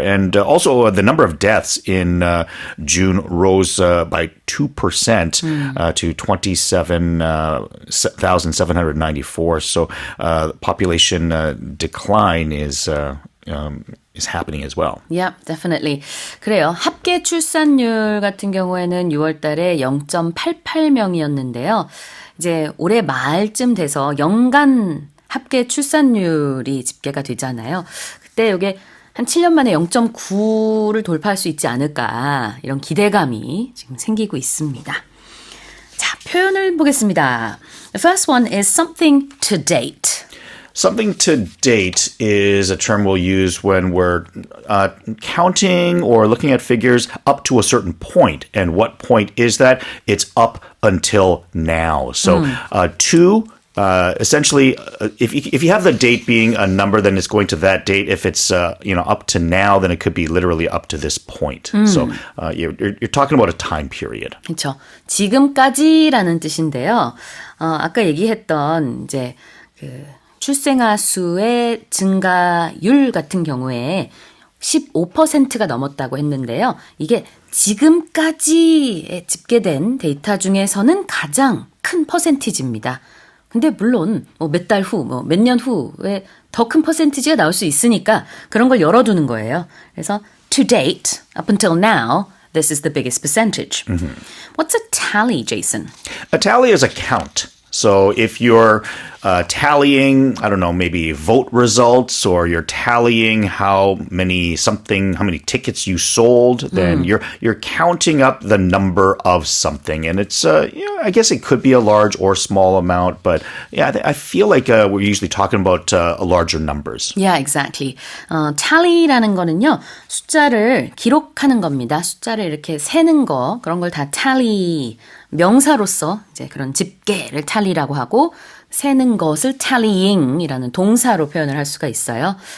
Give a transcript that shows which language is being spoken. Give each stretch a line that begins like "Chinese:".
English: And also the number of deaths in June rose by 2% to 27,794. So population decline is happening as well. Yeah, definitely.
Korean: 그래요. 합계 출산율 같은 경우에는 6월 달에 0.88명이었는데요. 이제 올해 말쯤 돼서 연간 합계 출산율이 집계가 되잖아요. 그때 이게 한 7년 만에 0.9를 돌파할 수 있지 않을까 이런 기대감이 지금 생기고 있습니다. 자, 표현을 보겠습니다.
English: The first one is something to date. Something to date is a term we'll use when we're counting or looking at figures up to a certain point. And what point is that? It's up until now. So to essentially, if you have the date being a number, then it's going to that date. If it's up to now, then it could be literally up to this point. So you're talking about a time period.
Korean: 그렇죠. 지금까지라는 뜻인데요. 아까 얘기했던 이제 출생아 수의 증가율 같은 경우에 15%가 넘었다고 했는데요. 이게 지금까지에 집계된 데이터 중에서는 가장 큰 퍼센티지입니다. 근데 물론 몇 달 후, 몇 년 후에 더 큰 퍼센티지가 나올 수 있으니까 그런 걸 열어두는 거예요. 그래서
English: to date, up until now, this is the biggest percentage. What's a tally, Jason? A tally is a count. So if you're tallying, I don't know, maybe vote results, or you're tallying how many tickets you sold, then you're counting up the number of something. And it's, I guess it could be a large or small amount, but I feel like we're usually talking about larger numbers. Yeah, exactly.
Korean: tally라는 거는요, 숫자를 기록하는 겁니다. 숫자를 이렇게 세는 거, 그런 걸 다 tally, 명사로서 이제 그런 집계를 tally라고 하고, 세는 것을 tallying이라는 동사로 표현을 할 수가 있어요.